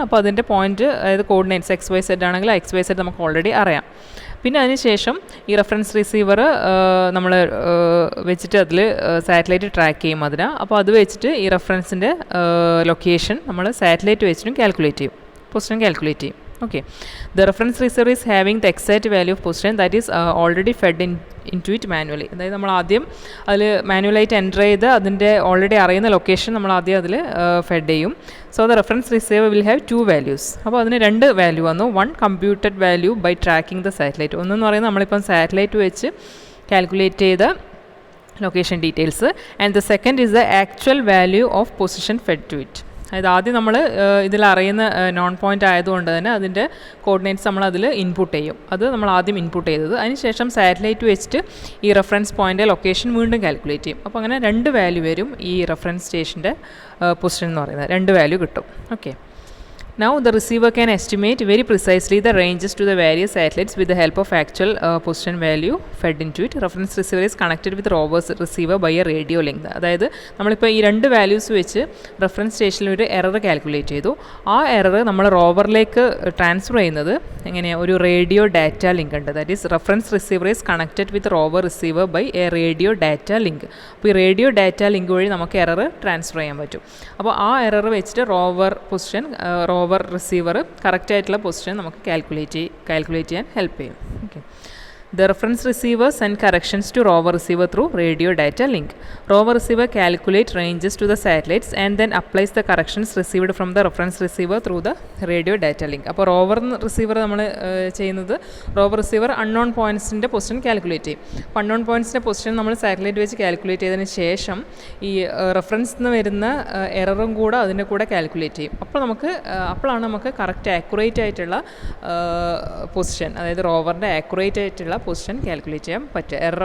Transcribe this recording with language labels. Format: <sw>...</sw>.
<ml>അപ്പോൾ അതിൻ്റെ പോയിന്റ് അതായത് കോർഡിനേറ്റ്സ് XYZ ആണെങ്കിൽ XYZ നമുക്ക് ഓൾറെഡി അറിയാം. പിന്നെ അതിനുശേഷം ഈ റെഫറൻസ് റിസീവർ നമ്മൾ വെച്ചിട്ട് അതിൽ സാറ്റലൈറ്റ് ട്രാക്ക് ചെയ്യും അതിന്. അപ്പോൾ അത് വെച്ചിട്ട് ഈ റെഫറൻസിൻ്റെ ലൊക്കേഷൻ നമ്മൾ സാറ്റലൈറ്റ് വെച്ചിട്ടും കാൽക്കുലേറ്റ് ചെയ്യും, പൊസിഷൻ കാൽക്കുലേറ്റ് ചെയ്യും.</ml> <en>Okay, the reference receiver is having the exact value of position that is already fed into it manually.</en> <ml>അതായത് നമ്മൾ ആദ്യം അതിൽ മാനുവലായിട്ട് എൻ്റർ ചെയ്ത് അതിൻ്റെ ഓൾറെഡി അറിയുന്ന ലൊക്കേഷൻ നമ്മൾ ആദ്യം അതിൽ ഫെഡ് ചെയ്യും.</ml> <en>So the reference receiver will have 2 values.</en> <ml>അപ്പോൾ അതിന് 2 വാല്യൂ വന്നു.</ml> <en>One computed value by tracking the satellite.</en> <ml>ഒന്നെന്ന് പറയുന്നത് നമ്മളിപ്പം സാറ്റലൈറ്റ് വെച്ച് കാൽക്കുലേറ്റ് ചെയ്ത location details,</ml> <en>And the second is the actual value of position fed to it.</en> <ml>അതായത് ആദ്യം നമ്മൾ ഇതിൽ അറിയുന്ന നോൺ പോയിൻ്റ് ആയതുകൊണ്ട് തന്നെ അതിൻ്റെ കോർഡിനേറ്റ്സ് നമ്മൾ അതിൽ ഇൻപുട്ട് ചെയ്യും. അത് നമ്മൾ ആദ്യം ഇൻപുട്ട് ചെയ്തത്, അതിനുശേഷം സാറ്റലൈറ്റ് വെച്ചിട്ട് ഈ റെഫറൻസ് പോയിൻ്റ് ലൊക്കേഷൻ വീണ്ടും കാൽക്കുലേറ്റ് ചെയ്യും. അപ്പോൾ അങ്ങനെ 2 വാല്യൂ വരും ഈ റെഫറൻസ് സ്റ്റേഷൻ്റെ പൊസിഷൻ എന്ന് പറയുന്നത്, 2 വാല്യൂ കിട്ടും.</ml> <en>Okay, now the receiver can estimate very precisely the ranges to the various satellites with the help of actual position value fed into it. Reference receiver is connected with rover's receiver by a radio link.</en> <ml>അതായത് നമ്മളിപ്പോൾ ഈ 2 values വെച്ച് reference സ്റ്റേഷനിൽ ഒരു error calculate ചെയ്തു. ആ error നമ്മൾ റോവറിലേക്ക് transfer ചെയ്യുന്നത് എങ്ങനെയാണ്, ഒരു റേഡിയോ ഡാറ്റ ലിങ്ക് ഉണ്ട്.</ml> <en>That is reference receiver is connected with rover receiver by a radio data link.</en> <ml>അപ്പോൾ ഈ റേഡിയോ ഡാറ്റ ലിങ്ക് വഴി നമുക്ക് എറർ ട്രാൻസ്ഫർ ചെയ്യാൻ പറ്റും. അപ്പോൾ ആ എറർ വെച്ചിട്ട് റോവർ പൊസിഷൻ റോവർ റിസീവർ കറക്റ്റായിട്ടുള്ള പൊസിഷൻ നമുക്ക് കാൽക്കുലേറ്റ് ചെയ്യാൻ ഹെൽപ്പ് ചെയ്യും.</ml> <en>Okay, the reference receiver send corrections to rover receiver through radio data link. Rover receiver calculate ranges to the satellites and then applies the corrections received from the reference receiver through the radio data link.</en> <ml>അപ്പോൾ rover receiver നമ്മൾ ചെയ്യുന്നത്, rover receiver unknown പോയിൻറ്റ്സിൻ്റെ position calculate ചെയ്യും. അപ്പോൾ unknown പോയിൻറ്റ്സിൻ്റെ position നമ്മൾ satellite വെച്ച് calculate ചെയ്തതിന് ശേഷം ഈ റെഫറൻസിൽ നിന്ന് വരുന്ന എററും കൂടെ അതിൻ്റെ കൂടെ കാൽക്കുലേറ്റ് ചെയ്യും. അപ്പോഴാണ് നമുക്ക് കറക്റ്റ് ആക്യുറേറ്റ് ആയിട്ടുള്ള പൊസിഷൻ, അതായത് റോവറിൻ്റെ ആക്യുറേറ്റ് ആയിട്ടുള്ള പൊസിഷൻ കാൽക്കുലേറ്റ് ചെയ്യാൻ പറ്റുക.</ml>